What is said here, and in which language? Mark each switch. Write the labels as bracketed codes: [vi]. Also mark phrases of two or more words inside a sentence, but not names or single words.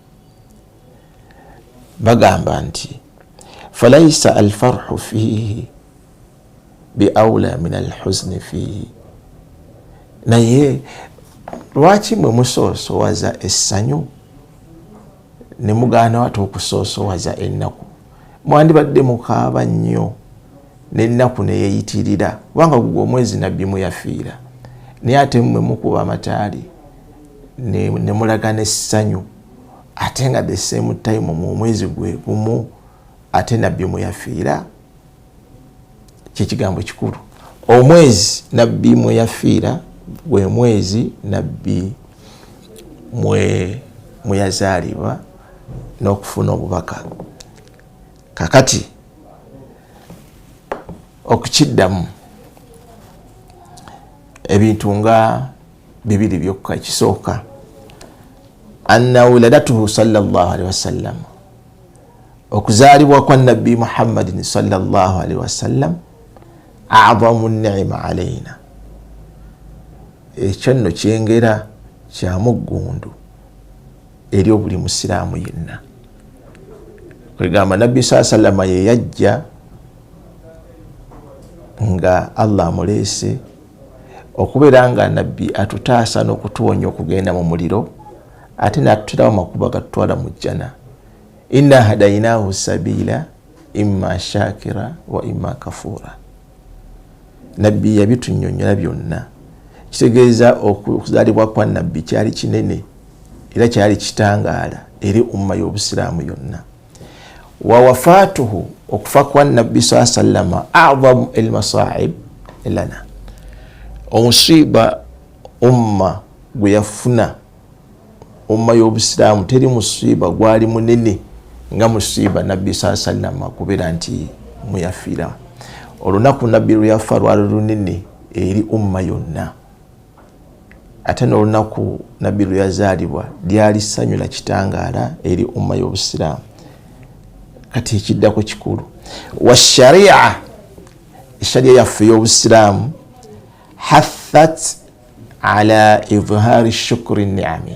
[lg] Bagamba nti [ar] فليس الفرح فيه بأولى من الحزن فيه, [lg] naye lwaki mwe musoosowaza essanyu ne mugaana wate okusoosowaza ennaku? Mwandibadde mukaaba nnyo n'ennaku neyeyitirira, kubanga gugwo omwezi nabbi muyafiira, naye ate mmwe mukuba amataali ne mulaga n'essanyu, ate nga [en] the same time [lg] mu mwezi gwe gumu ate nabbi muyafiira. Kyekigambo kikulu. Omwezi nabbi muyafiira gwe mwezi nabbi mweyazaalibwa n'okufuna obubaka. Kakati okukiddamu ebintu nga bibiri byokka. [ar] Kisooka أن ولادته صلى الله عليه وسلم, [lg] okuzaalibwa kwa nabbi [ar] محمد صلى الله عليه وسلم أعظم نعمة علينا, [lg] ekyo nno kyengera kya muggundu eri obuli musiraamu yenna. Kwegamba nabbi sallallahu ye yajja nga Allah amuleese okubeera nga nabbi atutaasa n'okutuwonya okugenda mu muliro, ate n'atuterawo amakubo agatutwala mu jjana. [ar] إنا هديناه السبيل إما شاكرا وإما كفورا. [lg] Nabbi yabitunyonnyola byonna. Kitegeeza okuzaalibwa kwa nabbi kyali kinene era kyali kitangaala eri umma y'obusiraamu yonna. [ar] ووفاته, [lg] okufa kwa nabbi [ar] صلى الله عليه وسلم أعظم المصائب لنا, [lg] omusiiba umma gwe yafuna, umma y'obusiraamu teri musiiba gwali munene nga musiiba nabbi [ar] صلى الله عليه وسلم [lg] kubeera nti muyafiira. Olunaku nabbi lwe yafa lwali lunene eri umma yonna, ate n'olunaku nabbi lwe yazaalibwa lyali ssanyu la kitangaala eri umma y'obusiraamu. Kati ekiddako kikulu, wa sharia, sharia yaffe y'obusiraamu [ar] حثت على إظهار شكر النعم.